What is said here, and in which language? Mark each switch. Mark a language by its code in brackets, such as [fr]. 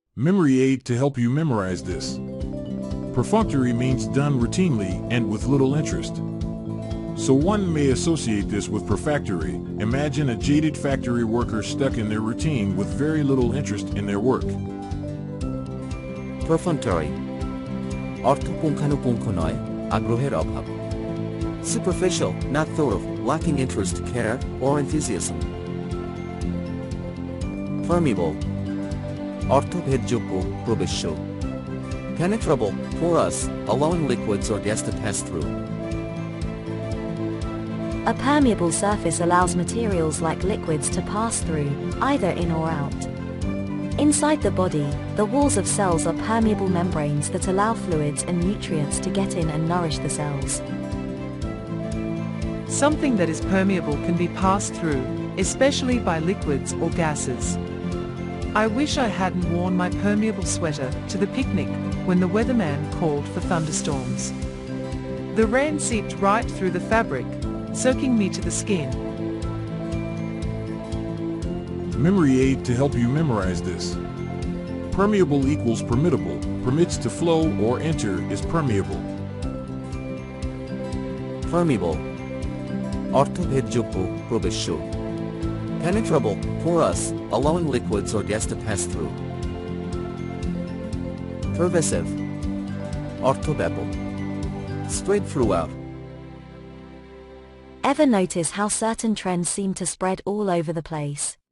[en] Memory aid to help you memorize this. Perfunctory means done routinely and with little interest. So one may associate this with prefactory. Imagine a jaded factory worker stuck in their routine with very little interest in their work. [bn] Perfunctory অর্থ পুঙ্খানুপুঙ্খ নয়, আগ্রহের অভাব. [en] Superficial, not thought of, lacking interest, care, or enthusiasm. [bn] Permeable অর্থ ভেদযোগ্য, প্রবেশ্য. [en] Penetrable, porous, allowing liquids or gas to pass through. A permeable surface allows materials like liquids to pass through, either in or out. Inside the body, the walls of cells are permeable membranes that allow fluids and nutrients to get in and nourish the cells. Something that is permeable can be passed through, especially by liquids or gases. I wish I hadn't worn my permeable sweater to the picnic when the weatherman called for thunderstorms. The rain seeped right through the fabric, soaking me to the skin. Memory aid to help you memorize this. Permeable equals permittable, permits to flow or enter is permeable. [bn] Permeable অর্থ ভেদযোগ্য, প্রবেশ্য. [en] Penetrable, porous, allowing liquids or gas to pass through. Pervasive [bn] অর্থ ব্যাপক, [en] spread throughout. Ever notice how certain trends seem to spread all over the place?